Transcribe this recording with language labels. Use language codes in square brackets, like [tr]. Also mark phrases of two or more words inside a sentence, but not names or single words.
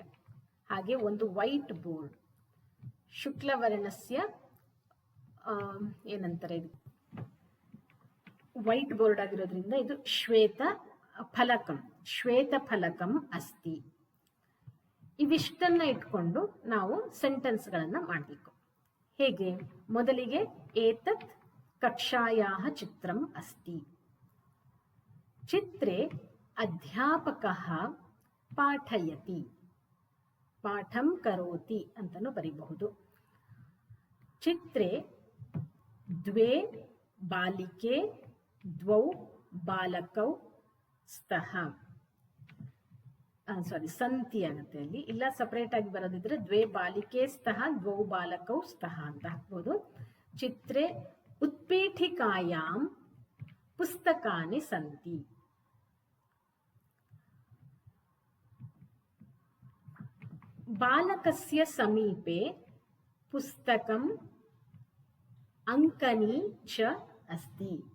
[kn] ಹಾಗೆ ಒಂದು [en] white board, [kn] ಶುಕ್ಲವರ್ಣಸ್ಯ ಏನಂತಾರೆ ಇದು [en] white board [kn] ಆಗಿರೋದ್ರಿಂದ ಇದು [sa] ಶ್ವೇತ ಫಲಕಂ, ಶ್ವೇತ ಫಲಕಂ ಅಸ್ತಿ. [kn] ಇವಿಷ್ಟನ್ನ ಇಟ್ಕೊಂಡು ನಾವು ಸೆಂಟೆನ್ಸ್ಗಳನ್ನ ಮಾಡಬೇಕು. ಹೇಗೆ? ಮೊದಲಿಗೆ [sa] ಏತತ್ ಕಕ್ಷಾಯಾಹ ಚಿತ್ರಂ ಅಸ್ತಿ, ಚಿತ್ರೇ ಅಧ್ಯಾಪಕಃ ಪಾಠಯತಿ, ಪಾಠಂ ಕರೋತಿ [kn] ಅಂತಲೂ ಬರೀಬಹುದು. [sa] ಚಿತ್ರೇ ದ್ವೇ ಬಾಲಿಕೆ ದ್ವೌ ಬಾಲಕೌ ಸ್ತಃ, ಸಂತಿ [kn] ಆಗುತ್ತೆ ಅಲ್ಲಿ. ಇಲ್ಲ ಸಪರೇಟ್ ಆಗಿ ಬರೋದಿದ್ರೆ [sa] ದ್ವೇ ಬಾಲಿಕೆ ಸ್ತಃ ದ್ವೌ ಬಾಲಕೌ ಸ್ತಃ [kn] ಅಂತ ಹಾಕ್ಬೋದು. [sa] ಚಿತ್ರೇ ಉತ್ಪೀಠಿಕಾಯಾಂ ಪುಸ್ತಕಾನಿ ಸಂತಿ, ಬಾಲಕಸ್ಯ ಸಮೀಪೆ ಪುಸ್ತಕಂ ಅಂಕನಿ ಚ ಅಸ್ತಿ,